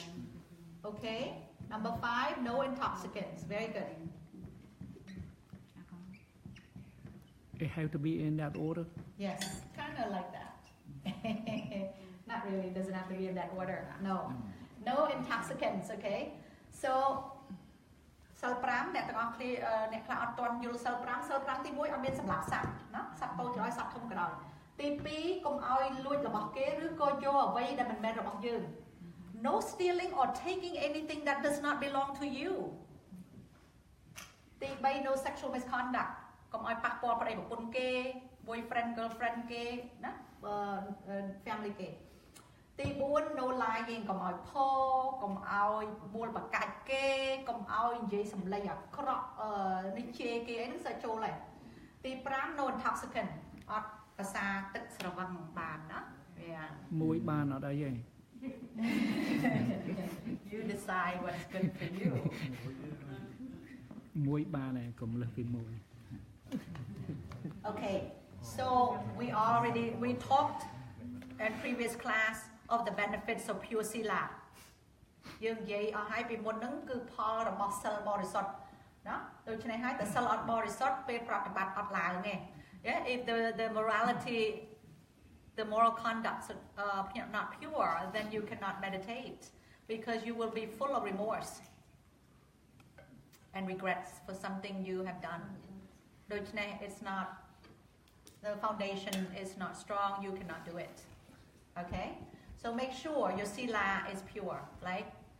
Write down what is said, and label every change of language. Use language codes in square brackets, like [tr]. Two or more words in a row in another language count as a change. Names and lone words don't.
[en] Okay. Number 5, no intoxicants. Very good. It have to be in that order. Yes, kind of like that. Not really, it doesn't have to be in that order. No. No intoxicants, okay? So, [km] សិល 5 អ្នកទាំងអស់គ្នាអ្នកខ្លះអត់ទាន់យល់សិល 5 សិល 5 ទី 1 អត់មានសម្រាប់សត្វណាសត្វតូចឲ្យសត្វធំក៏ដោយទី 2 កុំឲ្យលួចរបស់គេឬក៏យកអ្វីដែលមិនមែនរបស់យើង [en] No stealing or taking anything that does not belong to you [km] ទី 3 [en] no sexual misconduct [km] កុំឲ្យប៉ះពាល់ប្តីប្រពន្ធគេ [en] boyfriend girlfriend [km] គេណា family គេទី 4 [en] no lying [km] កុំឲ្យផកុំឲ្យមួលបកាច់គេកុំឲ្យនិយាយសម្លេងអាក្រក់នេះជេរគេអីហ្នឹងសើចូលហើយទី 5 [en] no intoxicant [km] អត់ភាសាទឹកស្រវឹងបានណា មួយបានអត់អីទេ [en] You decide what's good for you [km] មួយបានហើយកុំលើសពីមួយ [en] Okay so we talked in previous class of the benefits of pure sila [km] យើងនិយាយអស់ហើយពីមុនហ្នឹងគឺផលរបស់សិលបរិសុទ្ធណាដូច្នេះហើយតែសិលអត់បរិសុទ្ធពេលប្រតិបត្តិអត់ឡើងទេ [en] Yeah if the morality the moral conduct not pure then you cannot meditate because you will be full of remorse and regrets for something you have done ដូច្នេះ it's not the foundation is not strong you cannot do it okay so make sure your sila is pure right